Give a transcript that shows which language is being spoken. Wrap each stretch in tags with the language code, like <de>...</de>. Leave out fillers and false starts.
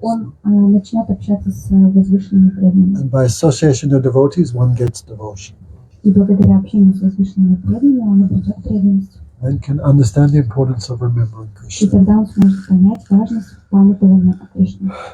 <ru>он начнет общаться с возвышенными преданными.</ru> <en>And by association of devotees, one gets devotion.</en> <ru>И благодаря общению с возвышенными преданными он обретет преданность.</ru> <en>And can understand the importance of remembering</en> <ru>И</ru> <en>Krishna.</en> <ru>тогда он сможет понять важность памятования о Кришне.</ru>